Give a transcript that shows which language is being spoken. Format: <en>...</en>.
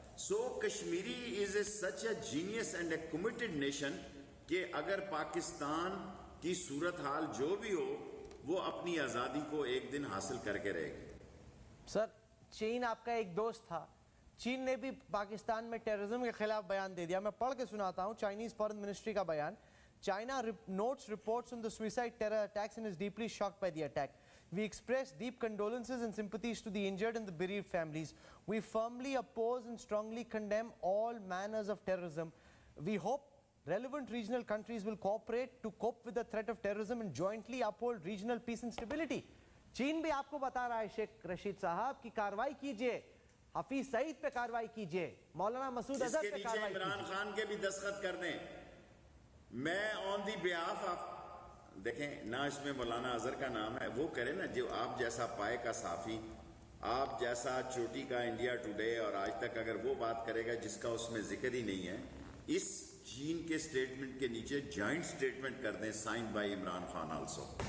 <ur>So Kashmiri</ur> <en>is a such a genius and a committed nation</en> <ur>کہ اگر پاکستان کی صورتحال جو بھی ہو وہ اپنی آزادی کو ایک دن حاصل کر کے رہے گی. سر چین آپ کا ایک دوست تھا, چین نے بھی پاکستان میں ٹیررزم کے خلاف بیان دے دیا. میں پڑھ کے سناتا ہوں چائنیز فارن منسٹری کا بیان.</ur> <en>China notes reports on the suicide terror attacks and is deeply shocked by the attack. We express deep condolences and sympathies to the injured and the bereaved families. We firmly oppose and strongly condemn all manners of terrorism. We hope relevant regional countries will cooperate to cope with the threat of terrorism and jointly uphold regional peace and stability.</en> <ur>چین بھی آپ کو بتا رہا ہے شیخ رشید صاحب کی کاروائی کیجئے, حفیظ سعید پہ کاروائی کیجئے, مولانا مسعود اظہر پہ کاروائی کیجئے. عمران خان کے بھی دستخط کر دیں. میں</ur> <en>on the behalf of,</en> <ur>دیکھیں نہ اس میں مولانا اظہر کا نام ہے, وہ کرے نا جو آپ جیسا پائے کا صحافی, آپ جیسا چوٹی کا انڈیا ٹوڈے اور آج تک اگر وہ بات کرے گا جس کا اس میں ذکر ہی نہیں ہے, اس چین کے سٹیٹمنٹ کے نیچے جوائنٹ سٹیٹمنٹ کر دیں</ur> <en>Signed by Imran Khan also.</en>